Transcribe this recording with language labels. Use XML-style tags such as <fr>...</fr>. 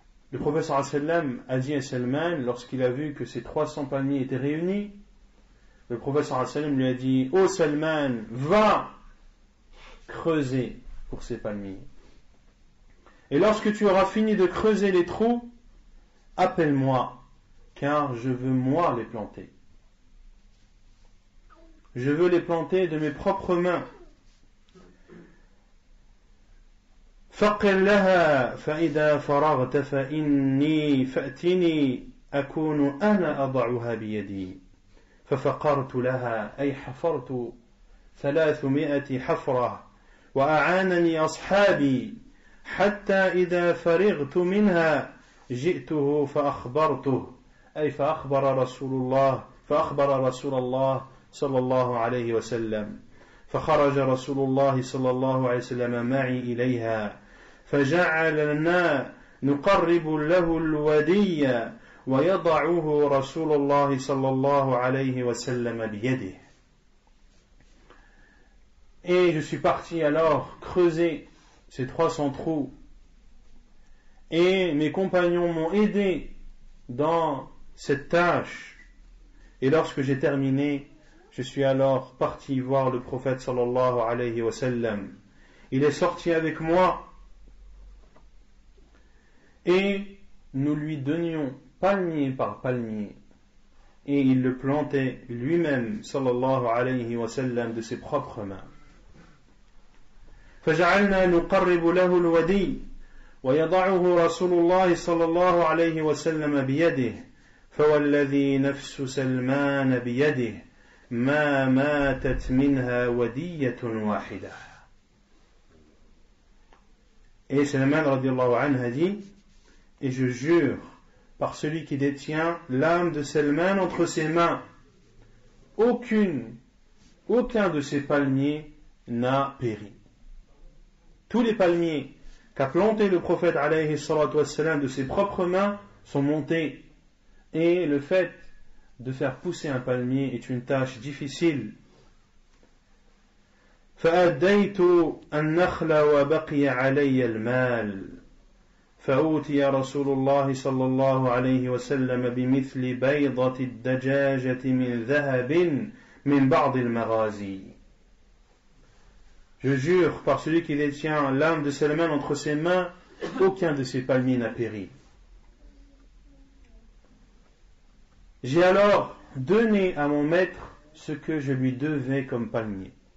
<fr>Le prophète sallallahu alayhi wa sallam a dit à Salman, lorsqu'il a vu que ces 300 palmiers étaient réunis, le prophète sallallahu alayhi wa sallam lui a dit: Ô Salman, va creuser pour ces palmiers. Et lorsque tu auras fini de creuser les trous, appelle-moi, car je veux moi les planter. Je veux les planter de mes propres mains.</fr> <ar>فقر لها فإذا فرغت فأتني أكون أنا أضعها بيدي ففقرت لها أي حفرت 300 حفرة وأعانني أصحابي حتى إذا فرغت منها جئته فأخبرته أي فأخبر رسول الله صلى الله عليه وسلم فخرج رسول الله صلى الله عليه وسلم معي إليها فجعلنا نقرب له الودي ويضعه رسول الله صلى الله عليه وسلم بيده.</ar> <fr>Et je suis parti alors creuser ces 300 trous, et mes compagnons m'ont aidé dans cette tâche, et lorsque j'ai terminé, je suis alors parti voir le prophète sallallahu alayhi wa sallam. Il est sorti avec moi et nous lui donnions palmier par palmier, et il le plantait lui-même sallallahu alayhi wa sallam de ses propres mains.</fr> <ar>فجعلنا نقرب له الودي ويضعه رسول الله صلى الله عليه وسلم بيده فوالذي نفس سلمان بيده ما ماتت منها ودية واحدة.</ar> <fr>Et Salman radiallahu anhu a dit: et je jure par celui qui détient l'âme de Salman entre ses mains, aucun de ces palmiers n'a péri. Tous les palmiers qu'a planté le prophète alayhi salatu wassalam de ses propres mains sont montés, et le fait de faire pousser un palmier est une tâche difficile.</fr> <ar>فأديت النخل وبقي علي المال فأوتي رسول الله صلى الله عليه وسلم بمثل بيضة الدجاجة من ذهب من بعض المغازي.</ar> <fr>Je jure par celui qui détient l'âme de Salman entre ses mains, aucun de ces palmiers n'a péri. J'ai alors donné à mon maître ce que je lui devais comme palmier.</fr>